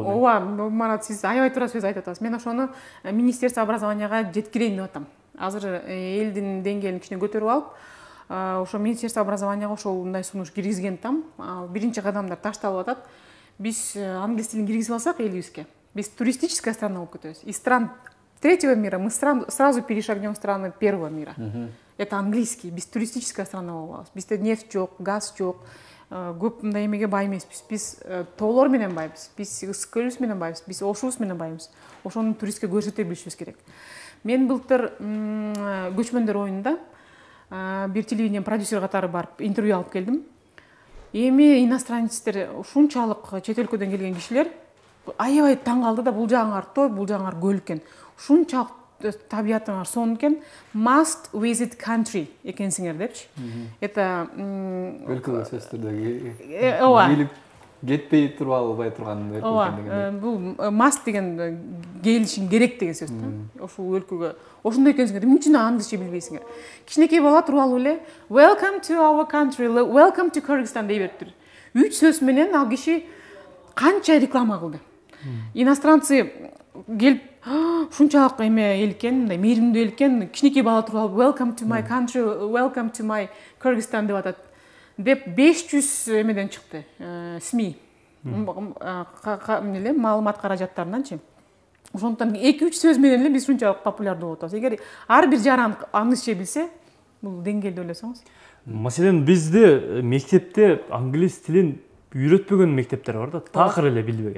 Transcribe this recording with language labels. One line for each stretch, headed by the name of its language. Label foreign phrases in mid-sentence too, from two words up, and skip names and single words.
Kyrgyz: Ооба, Марат, сиз аябай туура сөз айтып атасыз. Мен ошону
Russian: Министерство образованияга
Kyrgyz: жеткирейин деп атам. Азыр элдин деңгээлин кичине көтөрүп алып, ошо
Russian: Министерство образованияга
Kyrgyz: ошолундай сунуш киргизген там. Биринчи кадамдар ташталып атат. Биз англис тилин киргизип алсак элибизге, биз
Russian: туристическая страна
Kyrgyz: болуп кетебиз.
Russian: Из стран третьего мира мы сразу перешагнем в страны первого мира. Это английский,
Kyrgyz: биз
Russian: туристическая страна
Kyrgyz: болуп алабыз. Бизде нефть жок, газ жок, көп мындай эмеге бай эмеспиз. Биз тоолор менен байбыз, биз көлүбүз менен байбыз, биз ошубуз менен байбыз. Ошону туристке көрсөтө билишибиз керек. Мен былтыр көчмөндөр оюнунда бир телевидение продюсер катары барып интервью алып келдим. Эми иностранецтер, ушунчалык чет өлкөдөн келген кишилер аябай таң калды да, бул жагыңар той, бул жагыңар көл экен. Ушунчалык табиятыңар сонун экен.
English: Must visit country
Kyrgyz: экенсиңер депчи.
English: Это
Kyrgyz: өлкөгө сөзсүз түрдө ооба. Кетпей туруп албай турган өлкө деген. Бул must деген келишиң керек деген сөз да. Ошол өлкөгө ошондой экенсиңер, эмне үчүн англисче билбейсиңер? Кичинекей бала туруп алып эле
English: welcome to our country, welcome to Kyrgyzstan
Kyrgyz: дей бериптир. 3 сөз менен ал киши канча реклама кылды. Иностранцы келип ушунчалык эме эл экен, мындай мээримдүү эл экен, кичинекей бала туруп алып
English: welcome to my country, welcome to my Kyrgyzstan
Kyrgyz: деп атат. Деп 500 эмеден чыкты, СМИ. Маалымат каражаттарынанчы. Ошондуктан 2-3 сөз менен эле биз ушунчалык популярдуу болуп атабыз. Эгер ар бир жаран англисче билсе, бул деңгээлде ойлосоңуз. Маселен, бизде мектепте англис тилин үйрөтпөгөн мектептер бар да, такыр эле билбеген.